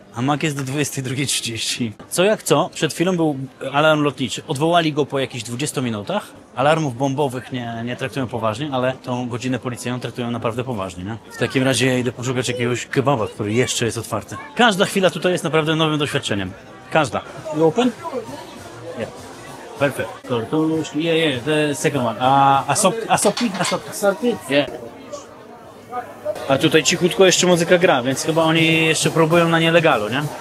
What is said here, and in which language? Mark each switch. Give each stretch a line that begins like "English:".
Polish: A Mak jest do 22:30. Co jak co, przed chwilą był alarm lotniczy. Odwołali go po jakichś 20 minutach. Alarmów bombowych nie traktują poważnie, ale tą godzinę policyjną traktują naprawdę poważnie, nie? W takim razie ja idę poszukać jakiegoś kebaba, który jeszcze jest otwarty. Każda chwila tutaj jest naprawdę nowym doświadczeniem. Każda.
English: You open? Yeah. Perfect. Tortusz, yeah, the second one. Asoki? Yeah.
Polish: A tutaj cichutko jeszcze muzyka gra, więc chyba oni jeszcze próbują na nielegalu, nie?